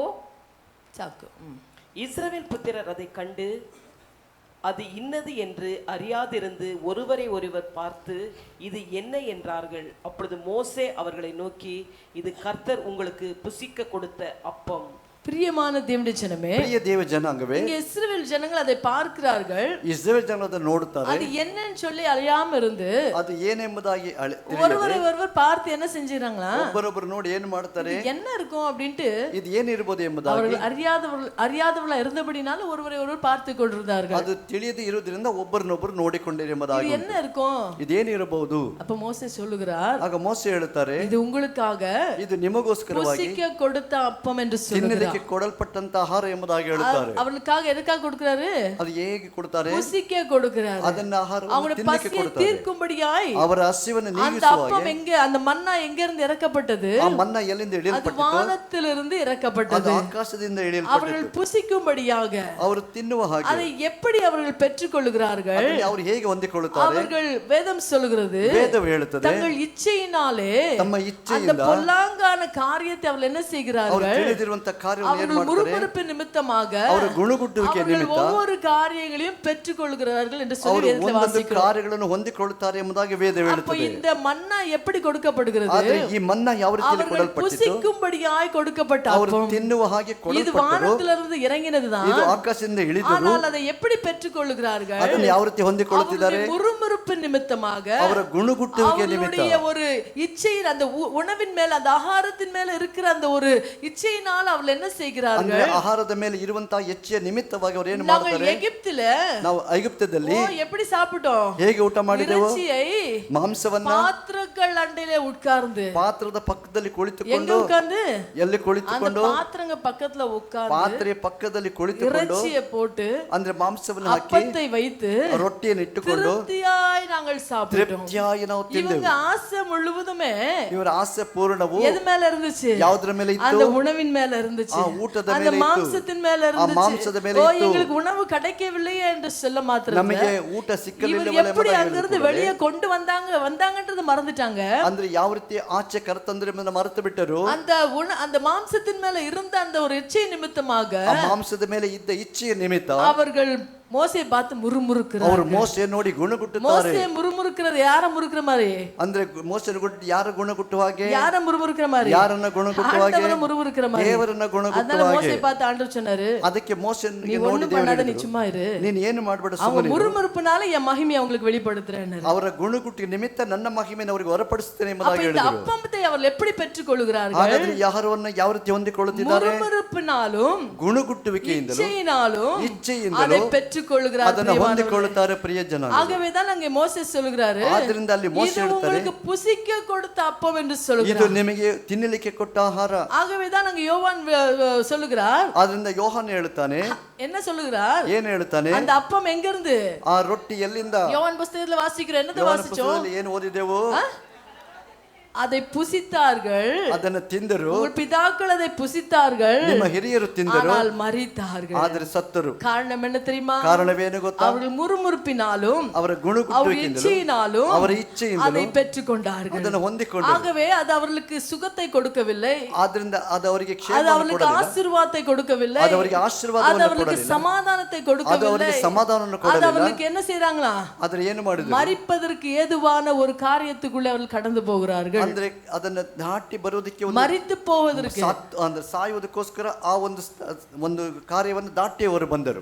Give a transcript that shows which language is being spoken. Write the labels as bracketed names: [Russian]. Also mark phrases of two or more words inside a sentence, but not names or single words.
[Tamil] சாக்கு. இஸ்ரவேல் புத்திரர் அதை கண்டு அது இன்னது என்று அறியாதிருந்து ஒருவரை ஒருவர் பார்த்து இது என்ன என்றார்கள். அப்பொழுது மோசே அவர்களை நோக்கி, இது கர்த்தர் உங்களுக்கு புசிக்க கொடுத்த அப்பம். பிரியமான தேவனுடைய ஜனமே, [Kannada] ಪ್ರಿಯ ದೇವ ಜನಾಂಗವೇ, [Tamil] இங்கே இஸ்ரவேல் ஜனங்கள் அதை பார்க்கிறார்கள். [Kannada] ಇಸ್ರೇಲ್ ಜನ ಅದನ್ನು ನೋಡುತ್ತಾರೆ. [Tamil] அது என்னன்னு சொல்லி அறியாம இருந்து [Kannada] ಅದು ಏನೆಂಬುದಾಗಿ [Tamil] ஒருவரை ஒருவர் பார்த்து என்ன செஞ்சுறாங்களா? [Kannada] ಒಬ್ಬರೊಬ್ಬರು ನೋಡಿ ಏನು ಮಾಡ್ತಾರೆ? [Tamil] என்ன இருக்கும் அப்படின்ட்டு [Kannada] ಇದು ಏನಿರಬಹುದು ಎಂಬುದಾಗಿ [Tamil] அவர்கள் அறியாதவர்களா இருந்தபடினால ஒருவரை ஒருவர் பார்த்து கொண்டிருந்தார்கள். [Kannada] ಅದು ತಿಳಿಯದೇ ಇರುವುದರಿಂದ ಒಬ್ಬರನ್ನೊಬ್ಬರು ನೋಡಿಕೊಂಡಿರಿ ಎಂಬುದಾಗಿ [Tamil] என்ன இருக்கும்? [Kannada] ಇದೇನಿರಬಹುದು? [Tamil] அப்ப மோசே சொல்லுகிறார், [Kannada] ಆಗ ಮೋಸೆ ಹೇಳುತ್ತಾರೆ, [Tamil] இது உங்களுக்காக [Kannada] ಇದು ನಿಮಗೋಸ್ಕರವಾಗಿ [Tamil] புசிக்க கொடுத்த அப்பம் என்று சொல்லுகிறார். [Kannada] ಕೊಡಲ್ಪಟ್ಟಂತ ಆಹಾರ ಎಂಬುದಾಗಿ ಹೇಳುತ್ತಾರೆ. [Tamil] அவர்களுக்காக எதுக்காக கொடுக்கிறாரு? [Kannada] ಅದು ಹೇಗೆ ಕೊಡ್ತಾರೆ? [Tamil] புசிக்க கொடுக்கிறாரு. [Kannada] ಅದನ್ನ ಆಹಾರವನ್ನು [Tamil] அவங்களுடைய [Kannada] ತಿನ್ನಲಿಕ್ಕೆ [Tamil] பசியை [Kannada] ಕೊಡ್ತಾರೆ. [Tamil] தீர்க்கும்படியாய் [Kannada] ಅವರ ಹಸಿವನ್ನು [Tamil] அந்த [Kannada] ನೀಗಿಸುವ [Tamil] அப்பம் எங்க, அந்த மன்னா எங்க இருந்து இறக்கப்பட்டது? [Kannada] ಆ ಮನ್ನ ಎಲ್ಲಿಂದ [Tamil] அது [Kannada] ಇಳಿಯಲ್ಪಟ್ಟಿತು? [Tamil] வானத்திலிருந்து [Kannada] ಅದು [Tamil] இறக்கப்பட்டது. [Kannada] ಆಕಾಶದಿಂದ [Tamil] அவர்கள் [Kannada] ಇಳಿಯಲ್ಪಟ್ಟಿತು. [Tamil] புசிக்கும்படியாக [Kannada] ಅವರು ತಿನ್ನುವ ಹಾಗೆ [Tamil] அதை எப்படி அவர்கள் பெற்றுக்கொள்கிறார்கள்? [Kannada] ಅದನ್ನು ಅವರು ಹೇಗೆ ಹೊಂದಿಕೊಳ್ಳುತ್ತಾರೆ? [Tamil] அவர்கள் வேதம் சொல்லுகிறது, [Kannada] ವೇದವು ಹೇಳುತ್ತದೆ, [Tamil] தங்கள் இச்சையினாலே [Kannada] ತಮ್ಮ [Tamil] அந்த [Kannada] ಇಚ್ಛೆಯಿಂದ [Tamil] பொல்லாங்கான காரியத்தை அவர்கள் என்ன [Kannada] ಅವರು [Tamil] செய்கிறார்கள்? [Kannada] ತಿಳಿದಿರುವಂತ ಕಾರ್ಯವನ್ನು ಏನು [Tamil] அவர்கள் [Kannada] ಮಾಡ್ತಾರೆ? [Tamil] முறுமுறுப்பு நிமித்தமாக [Kannada] ಅವರ ಗುಣಗುಟ್ಟುವಿಕೆ [Tamil] அவர்கள் [Kannada] ನಿಮಿತ್ತ [Tamil] ஒவ்வொரு காரியங்களையும் பெற்றுக்கொள்கிறார்கள் என்று சொல்லி [Kannada] ಅವರು [Tamil] வேதத்தில் [Kannada] ಒಂದೊಂದು [Tamil] வாசிக்கிறோம். [Kannada] ಕಾರ್ಯಗಳನ್ನು ಹೊಂದಿಕೊಳ್ಳುತ್ತಾರೆ ಎಂಬುದಾಗಿ ವೇದ [Tamil] அப்ப [Kannada] ಹೇಳುತ್ತದೆ. [Tamil] இந்த மன்னா எப்படி கொடுக்கப்படுகிறது? [Kannada] ಆದರೆ ಈ ಮನ್ನ ಯಾವ ರೀತಿ [Tamil] அவர்கள் [Kannada] ಕೊಡಲ್ಪಟ್ಟಿತು? [Tamil] புசிக்கும்படியாய் கொடுக்கப்பட்ட [Kannada] ಅವರು [Tamil] அப்பம். [Kannada] ತಿನ್ನುವ ಹಾಗೆ [Tamil] இது [Kannada] ಕೊಡಲ್ಪಟ್ಟರು. [Tamil] வானத்திலிருந்து இறங்கினதுதான். [Kannada] ಇದು ಆಕಾಶದಿಂದ ಇಳಿದರು. [Tamil] ஆனால் அதை எப்படி பெற்றுக்கொள்கிறார்கள்? [Kannada] ಅದನ್ನು ಯಾವ ರೀತಿ ಹೊಂದಿಕೊಳ್ಳುತ್ತಿದ್ದಾರೆ? [Tamil] அவருடைய முறுமுறுப்பு நிமித்தமாக, [Kannada] ಅವರ ಗುಣಗುಟ್ಟುವಿಕೆ ನಿಮಿತ್ತ, [Tamil] அவருடைய ஒரு இச்சையின் அந்த உணவின் மேல அந்த ஆகாரத்தின் மேல இருக்கிற அந்த ஒரு இச்சையினால் அவர்கள் என்ன செய்கிறார்கள்? [Kannada] ಆಹಾರದ ಮೇಲೆ ಇರುವಂತ ಹೆಚ್ಚಿನ ನಿಮಿತ್ತವಾಗಿ ಅವರು ಏನು [Tamil] நாங்கள் [Kannada] ಮಾಡ್ತಾರೆ? [Tamil] எகிப்தில [Kannada] ನಾವು ಐಗುಪ್ತದಲ್ಲಿ [Tamil] எப்படி சாப்பிட்டோம்? [Kannada] ಹೇಗೆ ಊಟ ಮಾಡಿದೆವು? [Tamil] இறைச்சியை [Kannada] ಮಾಂಸವನ್ನ [Tamil] பாத்திரங்கள் அண்டையிலே உட்கார்ந்து, [Kannada] ಪಾತ್ರದ ಪಕ್ಕದಲ್ಲಿ [Tamil] எங்க [Kannada] ಕುಳಿತುಕೊಂಡು, [Tamil] உட்கார்ந்து? [Kannada] ಎಲ್ಲಿ [Tamil] அந்த [Kannada] ಕುಳಿತುಕೊಂಡು, [Tamil] பாத்திரங்க பக்கத்துல உட்கார்ந்து [Kannada] ಪಾತ್ರೆಯ ಪಕ್ಕದಲ್ಲಿ ಕುಳಿತುಕೊಂಡು, [Tamil] இறைச்சியை போட்டு [Kannada] ಅಂದ್ರೆ ಮಾಂಸವನ್ನು ಹಾಕಿ [Tamil] அப்பத்தை வைத்து [Kannada] ರೊಟ್ಟಿಯನ್ನು ಇಟ್ಟುಕೊಂಡು [Tamil] திருப்தியாய் நாங்கள் சாப்பிட்டோம். [Kannada] ತೃಪ್ತಿಯಾಗಿ ನಾವು ತಿಂದೆವು. [Tamil] இவங்க ஆசை முழுவதுமே [Kannada] ಇವರ ಆಸೆ ಪೂರ್ಣವು [Tamil] எது மேல இருந்துச்சு? [Kannada] ಯಾವುದರ ಮೇಲೆ ಇತ್ತು? [Tamil] அந்த உணவின் மேல இருந்துச்சு, [Kannada] ಆ ಊಟದ [Tamil] அந்த [Kannada] ಮೇಲೆ ಇತ್ತು, [Tamil] மாംசத்தின் மேல [Kannada] ಆ [Tamil] இருந்துச்சு. [Kannada] ಮಾಂಸದ ಮೇಲೆ [Tamil] ஓ, [Kannada] ಇತ್ತು. [Tamil] எங்களுக்கு உணவு கிடைக்கவில்லையே என்று சொல்ல மாத்திரம் [Kannada] ನಮಗೆ ಊಟ [Tamil] இவர் [Kannada] ಸಿಕ್ಕಲಿಲ್ಲ [Tamil] எப்படி அங்கிருந்து வெளியே கொண்டு வந்தாங்கன்றது மறந்துட்டாங்க. [Kannada] ಅಂದ್ರೆ ಯಾವ ರೀತಿ ಆಚೆ ಕರೆತಂದ್ರೆ ಮರೆತು ಬಿಟ್ಟರು. [Tamil] அந்த மாம்சத்தின் மேல இருந்த அந்த ஒரு இச்சை நிமித்தமாக [Kannada] ಆ ಮಾಂಸದ ಮೇಲೆ ಇದ್ದ ಇಚ್ಛೆಯ ನಿಮಿತ್ತ [Tamil] அவர்கள் மோசையை பார்த்து முறுமுறுக்கிறார்கள். [Kannada] ಅವರು ಮೋಸೆ ನೋಡಿ ಗುಣಗುಟ್ಟುತ್ತಾರೆ. [Tamil] மோசே முறுமுறுக்கிறது யார முறுக்குற மாதிரி? [Kannada] ಅಂದ್ರೆ ಮೋಸೆ ಯಾರ ಗುಣಗುಟ್ಟು ಹಾಗೆ? [Tamil] யார முறுமுறுக்கிற மாதிரி? [Kannada] ಯಾರನ್ನ ಗುಣಗುಟ್ಟು ಹಾಗೆ? [Tamil] ஆண்டவரை முறுமுறுக்கிற மாதிரி. [Kannada] ದೇವರನ್ನ ಗುಣಗುಟ್ಟು [Tamil] அதனால [Kannada] ಹಾಗೆ. [Tamil] மோசே பார்த்து ஆண்டவர் சொன்னாரு, [Kannada] ಅದಕ್ಕೆ ಮೋಸೆನಿಗೆ [Tamil] நீ [Kannada] ನೋಡಿ [Tamil] ஒண்ணும் [Kannada] ದೇವರು [Tamil] பண்ணாத, நீ [Kannada] ಹೇಳಿದ್ರು, [Tamil] சும்மா இரு. [Kannada] ನೀನು ಏನು ಮಾಡಬೇಡ, [Tamil] அவங்க [Kannada] ಸುಮ್ಮನೆ ಇರು. [Tamil] முறுமுறுப்புனால என் மகிமையை அவங்களுக்கு வெளிப்படுத்துறேன்னு. [Kannada] ಅವರ ಗುಣಗುಟ್ಟಿಗೆ ನಿಮಿತ್ತ ನನ್ನ ಮಹಿಮೆಯನ್ನು ಅವರಿಗೆ ಹೊರಪಡಿಸುತ್ತೇನೆ [Tamil] அப்ப [Kannada] ಎಂಬುದಾಗಿ [Tamil] இந்த [Kannada] ಹೇಳಿದರು. [Tamil] அப்பத்தை அவர்கள் எப்படி பெற்றுக் கொள்கிறார்கள்? [Kannada] ಹಾಗಾದ್ರೆ ಆಹಾರವನ್ನು ಯಾವ ರೀತಿ ಹೊಂದಿಕೊಳ್ಳುತ್ತಿದ್ದಾರೆ? [Tamil] முறுமுறுப்பினாலும் [Kannada] ಗುಣಗುಟ್ಟುವಿಕೆಯಿಂದಲೂ [Tamil] இச்சையினாலும் [Kannada] ಇಚ್ಛೆಯಿಂದಲೂ [Tamil] அதை பெற்றுக் கொள்கிறார்கள். [Kannada] ಅದನ್ನು ಹೊಂದಿಕೊಳ್ಳುತ್ತಾರೆ ಪ್ರಿಯ ಜನ. [Tamil] ஆகவேதான் அங்கே மோசே சொல்கிறாரு, [Kannada] ಆದ್ದರಿಂದ ಅಲ್ಲಿ ಮೋಸೆ [Tamil] இது [Kannada] ಹೇಳ್ತಾರೆ, [Tamil] உங்களுக்கு புசிக்க கொடுத்த அப்பம் என்று [Kannada] ಇದು [Tamil] சொல்கிறார். [Kannada] ನಿಮಗೆ ತಿನ್ನಲಿಕ್ಕೆ ಕೊಟ್ಟ ಆಹಾರ. [Tamil] ஆகவேதான் அங்கே யோவான் சொல்லுகிறார், [Kannada] ಆದ್ರಿಂದ ಯೋಹಾನ ಹೇಳ್ತಾನೆ, [Tamil] என்ன சொல்லுகிறார்? [Kannada] ಏನ್ ಹೇಳ್ತಾನೆ? [Tamil] அந்த அப்பம் எங்க இருந்து? [Kannada] ಆ ರೊಟ್ಟಿ ಎಲ್ಲಿಂದ? [Tamil] யோவான் புத்தகத்துல வாசிக்கிறோம், என்னது [Kannada] ಯೋಹಾನ [Tamil] வாசிச்சோம்? [Kannada] ಪುಸ್ತಕದಲ್ಲಿ ಏನು ಓದಿದೆವು? [Tamil] அதை புசித்தார்கள், [Kannada] ಅದನ್ನು ತಿಂದರು, [Tamil] உங்கள் பிதாக்கள் அதை புசித்தார்கள், [Kannada] ನಿಮ್ಮ ಹಿರಿಯರು ತಿಂದರು, [Tamil] ஆனால் மரித்தார்கள். [Kannada] ಆದರೆ ಸತ್ತರು. [Tamil] காரணம் என்ன தெரியுமா? [Kannada] ಕಾರಣವೇನು ಗೊತ್ತಾ? [Tamil] அவர்கள் முறுமுறுப்பினாலும் [Kannada] ಅವರ [Tamil] அவர் [Kannada] ಗುಣಗುಟ್ಟುವಿಕೆಯಿಂದಲೂ [Tamil] இச்சையினாலும் [Kannada] ಅವರ ಇಚ್ಛೆಯಿಂದಲೂ [Tamil] அதை பெற்றுக்கொண்டார்கள். [Kannada] ಅದನ್ನು ಹೊಂದಿಕೊಂಡರು. [Tamil] ஆகவே அது அவர்களுக்கு சுகத்தை கொடுக்கவில்லை, [Kannada] ಆದ್ರಿಂದ ಅದು ಅವರಿಗೆ [Tamil] அது [Kannada] ಕ್ಷೇಮವನ್ನು [Tamil] அவர்களுக்கு [Kannada] ಕೊಡಲಿಲ್ಲ, [Tamil] ஆசீர்வாதத்தை கொடுக்கவில்லை, [Kannada] ಅದು ಅವರಿಗೆ [Tamil] அது [Kannada] ಆಶೀರ್ವಾದವನ್ನು [Tamil] அவர்களுக்கு [Kannada] ಕೊಡಲಿಲ್ಲ, [Tamil] சமாதானத்தை [Kannada] ಅದು [Tamil] கொடுக்கவில்லை, [Kannada] ಅವರಿಗೆ ಸಮಾಧಾನವನ್ನು [Tamil] அது [Kannada] ಕೊಡಲಿಲ್ಲ. [Tamil] அவர்களுக்கு என்ன செய்றாங்களா? [Kannada] ಆದ್ರೆ ಏನು ಮಾಡಿದ್ರು? [Tamil] மரிப்பதற்கு ஏதுவான ஒரு காரியத்துக்குள்ளே அவர்கள் கடந்து போகிறார்கள். [Kannada] ಅಂದ್ರೆ ಅದನ್ನ ದಾಟಿ ಬರೋದಕ್ಕೆ ಒಂದು [Tamil] மரித்து போவதற்கு [Kannada] ಅಂದ್ರೆ ಸಾಯುವುದಕ್ಕೋಸ್ಕರ ಆ ಒಂದು ಕಾರ್ಯವನ್ನು ದಾಟಿ ಅವರು ಬಂದರು.